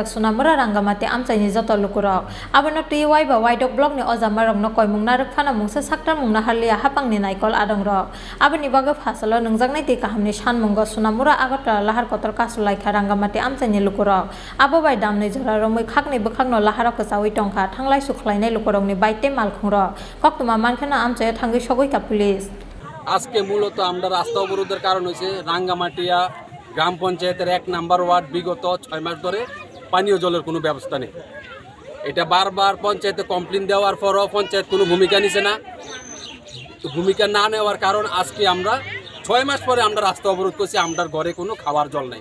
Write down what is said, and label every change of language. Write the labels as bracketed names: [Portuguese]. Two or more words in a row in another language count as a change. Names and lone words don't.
[Kok Borok] Sonamura rangamati amchaini joto lukurok abono tui waiba waidok block ni ojamarokno koimung narok phana mungsa saktar mungna harlia hapangni naikol adongrok aboni bagui phastalo nungjaknai tui kahamni sanmungo Sonamura Agartala lahar kotor kaso laika rangamati amchaini lukurok abo bai damnai jora romai khakni bwkhakno laharo kwchawi tongkha thanglai sukhlainai lukurokni baite malkhungrok koktuma mankheno amchaio thangui sogui ka police [Bangla] আজকে মূলত আমরা রাস্তা অবরোধের কারণ হয়েছে রাঙ্গামাটিয়া গ্রাম পঞ্চায়েতের 1 নম্বর ওয়ার্ড বিগত 6 মাস ধরে পানীয় জলের কোনো ব্যবস্থা নেই। এটা বারবার পঞ্চায়েতে কমপ্লেইন দেওয়ার পরও পঞ্চায়েত কোনো ভূমিকা নিছে না। ভূমিকা না নেওয়ার কারণ আজকে আমরা 6 মাস পরে আমরা রাস্তা অবরোধ করছি, আমরার ঘরে কোনো খাওয়ার জল নাই।